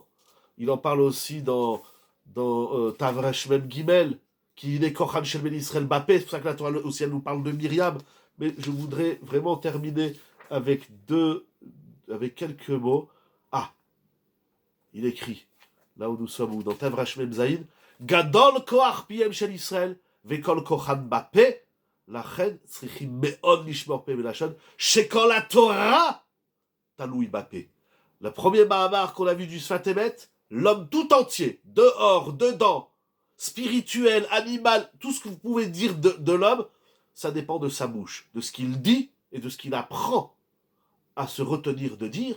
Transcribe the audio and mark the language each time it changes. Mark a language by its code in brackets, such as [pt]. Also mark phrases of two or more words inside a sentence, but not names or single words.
[fr] Il en parle aussi dans [he] תרמ"ג, [fr] qui est [he] כוחן של בני ישראל בפה. [fr] C'est pour ça que la Torah aussi elle nous parle de Myriam. Mais je voudrais vraiment terminer avec quelques mots. Ah, il écrit, là où nous sommes, dans [he] תרמ"ז גדול כח פיהם של ישראל וכל כחם בפה לכן צריכים מאוד לשמור פה ולשון שכל התורה תלויה בפה. [fr] Le premier Mahamar qu'on a vu du Sfat Emet, l'homme tout entier, dehors, dedans, spirituel, animal, tout ce que vous pouvez dire de l'homme, ça dépend de sa bouche, de ce qu'il dit et de ce qu'il apprend à se retenir de dire.